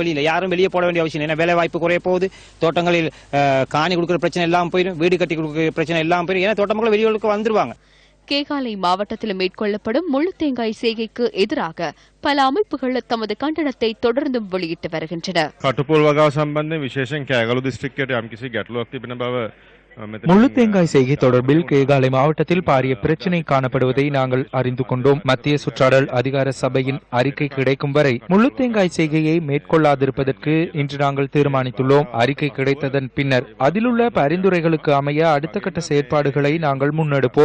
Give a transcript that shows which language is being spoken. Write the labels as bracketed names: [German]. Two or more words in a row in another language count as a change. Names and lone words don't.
[Tamil] வெளியில யாரும் வெளியே போட வேண்டிய அவசியம் இல்லை. வேலை வாய்ப்பு குறைய போகுது, தோட்டங்களில் காணி கொடுக்குற பிரச்சனை எல்லாம் போயிடும், வீடு கட்டி கொடுக்குற பிரச்சனை எல்லாம் போயிடும். ஏன்னா தோட்ட மக்கள் வெளியூருக்கு வந்துருவாங்க. கேகாலை மாவட்டத்தில் மேற்கொள்ளப்படும் முள்ளுத்தேங்காய் செய்கைக்கு எதிராக பல அமைப்புகள் தமது கண்டனத்தை தொடர்ந்தும் வெளியிட்டு வருகின்றன. [Sinhala] කටුපොල් වගාව සම්බන්ධයෙන් විශේෂයෙන් කෑගල්ලු දිස්ත්‍රික්කයට යම්කිසි ගැටලුවක් තිබෙන බව [Tamil] முள்ளுத்தேங்காய் செய்கை தொடர்பில் கேகாலை மாவட்டத்தில் பாரிய பிரச்சினை காணப்படுவதை நாங்கள் அறிந்து கொண்டோம். மத்திய சுற்றாடல் அதிகார சபையின் அறிக்கை கிடைக்கும் வரை முள்ளுத்தேங்காய் செய்கையை மேற்கொள்ளாதிருப்பதற்கு இன்று நாங்கள் தீர்மானித்துள்ளோம். அறிக்கை கிடைத்ததன் பின்னர் அதிலுள்ள பரிந்துரைகளுக்கு அமைய அடுத்த கட்ட செயற்பாடுகளை நாங்கள் முன்னெடுப்போம்.